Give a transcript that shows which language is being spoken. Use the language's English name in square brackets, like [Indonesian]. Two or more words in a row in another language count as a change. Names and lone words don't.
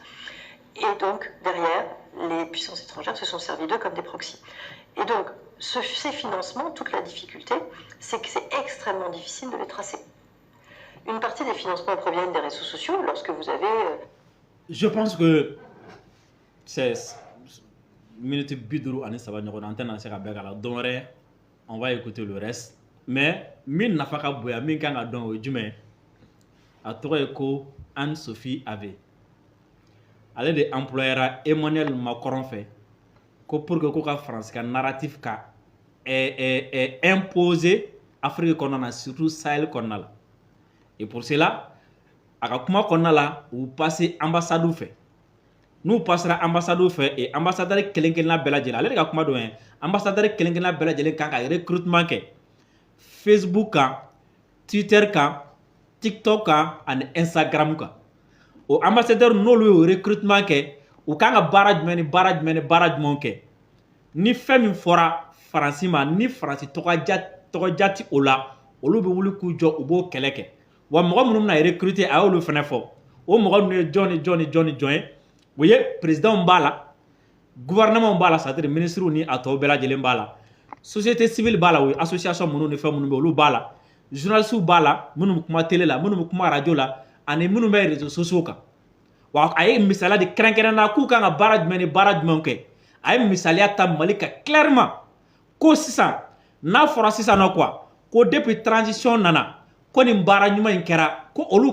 [French] Et donc derrière, les puissances étrangères se sont servies d'eux comme des proxys. Et donc ces financements, toute la difficulté, c'est que c'est extrêmement difficile de les tracer. Une partie des financements proviennent des réseaux sociaux lorsque vous avez... Je pense que c'est... [Bambara] minute biduru ani saba ɲɔgɔn na an tɛna se ka bɛɛ k'a la don wɛrɛ [French] on va écouter le reste mais [Bambara] min nafa ka bonya min kan ka dɔn o ye jumɛn a tɔgɔ ye ko Anne-Sophie Ave ale de employera Emmanuel Macron fɛ ko [French] pour que [Bambara] ko ka France ka narratif ka imposer Afrique kɔnɔna na surtout Sahel kɔnɔna la [French] et pour cela [Bambara] a ka kuma kɔnɔna la u passer ambassade fɛ n'u passera ambassade fɛ et ambassadeur kelen-kelenna bɛɛ lajɛlen ale de ka kuma dɔn ye ambassadeur kelen-kelenna bɛɛ lajɛlen kan ka recrutement kɛ Facebook kan Twitter kan TikTok kan ani Instagram kan o ambassadeur n'olu y'o recrutement kɛ u kan ka baara jumɛn ni baara jumɛn kɛ ni fɛn min fɔra Faransi ma ni Faransi tɔgɔja ti o la olu bɛ wuli k'u jɔ u b'o kɛlɛ kɛ wa mɔgɔ minnu bɛna recruter a y'olu fɛnɛ fɔ o mɔgɔ ninnu ye jɔn ye o ye président b'a la gouvernement b'a la [French] c'est-à-dire ministre [Bambara] ni a tɔw bɛɛ lajɛlen b'a la [French] société civile [Bambara] b'a la o ye association minnu ni fɛn minnu bɛ olu b'a la journalistes b'a la minnu bɛ kuma télé la minnu bɛ kuma radio la ani minnu bɛ [French] réseaux sociaux [Bambara] kan wa a ye misaliya de kɛrɛnkɛrɛnna k'u kan ka baara jumɛn ni baara jumɛn kɛ a ye misaliya ta Mali kan clairement ko sisan n'a fɔra sisan nɔ quoi ko [French] depuis transition [Bambara] nana ko nin baara ɲuman in kɛra ko olu